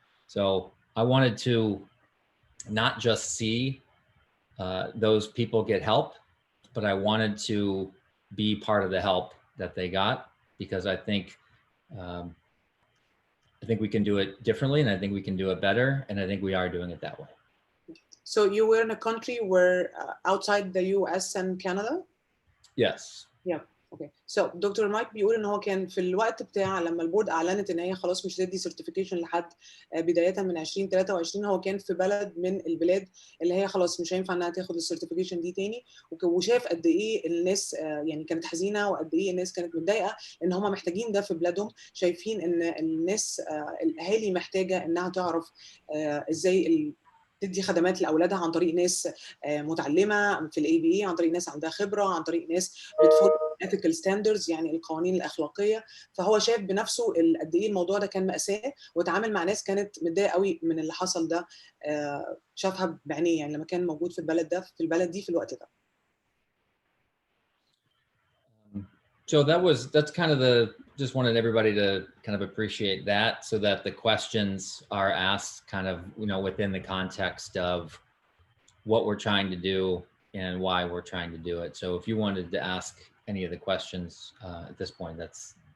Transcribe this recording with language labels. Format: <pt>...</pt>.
<en>So I wanted to not just see those people get help, but I wanted to be part of the help that they got, because I think we can do it differently, and I think we can do it better, and I think we are doing it that way. So you were in a country where outside the US and Canada? Yes. Yeah. Okay.</en> <ar>So دكتور مايك بيقول ان هو كان في الوقت بتاع لما البورد اعلنت ان هي خلاص مش هتدي سيرتيفيكيشن لحد بدايه من 2023، هو كان في بلد من البلاد اللي هي خلاص مش هينفع انها تاخد السيرتيفيكيشن دي تاني، وشاف قد ايه الناس يعني كانت حزينه، وقد ايه الناس كانت متضايقه ان هم محتاجين ده في بلادهم، شايفين ان الناس الاهالي محتاجه انها تعرف ازاي تدي خدمات لاولادها عن طريق ناس متعلمه في الاي بي اي، عن طريق ناس عندها خبره، عن طريق ناس بتفولو ethical standards يعني القوانين الاخلاقيه. فهو شاف بنفسه قد ايه الموضوع ده كان مأساة، وتعامل مع ناس كانت متضايقه قوي من اللي حصل ده، شافها بعينيه يعني لما كان موجود في البلد ده، في البلد دي في الوقت ده.</ar> <en>So that's kind of just wanted everybody to kind of appreciate that, so that the questions are asked kind of, within the context of what we're trying to do and why we're trying to do it. So if you wanted to ask any of the questions at this point, that's.</en>